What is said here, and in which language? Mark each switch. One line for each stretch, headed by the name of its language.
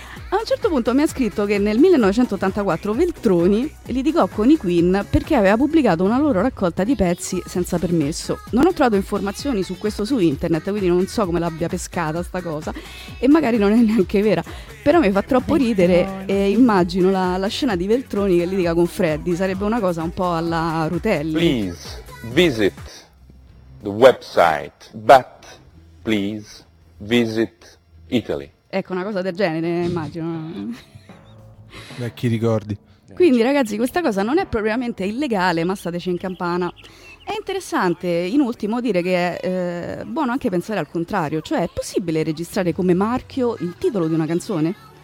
Italian: A un certo punto mi ha scritto che nel 1984 Veltroni litigò con i Queen perché aveva pubblicato una loro raccolta di pezzi senza permesso. Non ho trovato informazioni su questo su internet, quindi non so come l'abbia pescata sta cosa, e magari non è neanche vera. Però mi fa troppo ridere e immagino la scena di Veltroni che litiga con Freddy, sarebbe una cosa un po' alla Rutelli.
English: Please visit the website, but please visit Italy.
Italian: Ecco, una cosa del genere, immagino. Vecchi ricordi. Quindi, ragazzi, questa cosa non è propriamente illegale, ma stateci in campana. È interessante, in ultimo, dire che è buono anche pensare al contrario. Cioè, è possibile registrare come marchio il titolo di una canzone?